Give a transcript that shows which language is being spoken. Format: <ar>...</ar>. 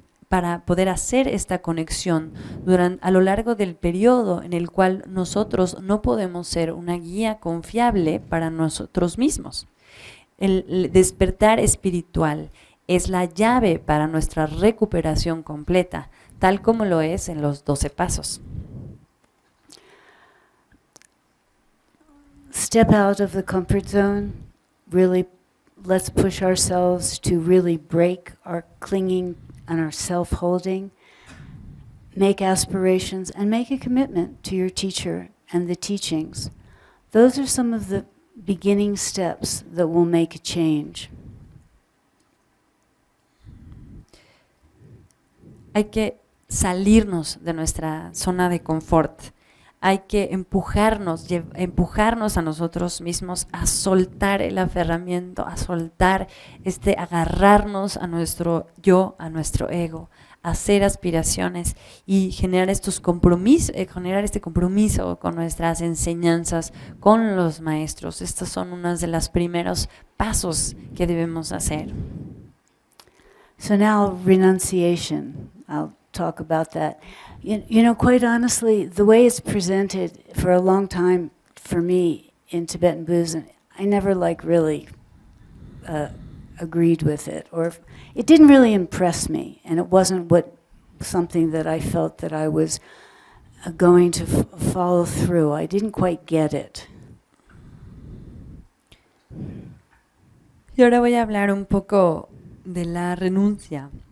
<es>para poder hacer esta conexión a lo largo del periodo en el cual nosotros no podemos ser una guía confiable para nosotros mismos. El despertar espiritual es la llave para nuestra recuperación completa, tal como lo es en los 12 pasos.</es> <en>Step out of the comfort zone. Really, let's push ourselves to really break our clinging and our self-holding. Make aspirations and make a commitment to your teacher and the teachings. Those are some of the beginning steps that will make a change.</en> <es>Hay que salirnos de nuestra zona de confort. Hay que empujarnos a nosotros mismos a soltar el aferramiento, a soltar agarrarnos a nuestro yo, a nuestro ego, hacer aspiraciones y generar estos compromisos, generar este compromiso con nuestras enseñanzas, con los maestros. Estos son unos de los primeros pasos que debemos hacer.</es> <en>So now renunciation. I'll talk about that. You know, quite honestly, the way it's presented for a long time for me in Tibetan Buddhism, I never really agreed with it, or it didn't really impress me, and it wasn't something that I felt that I was going to follow through. I didn't quite get it.</en> <es>Y ahora voy a hablar un poco de la renuncia.</es>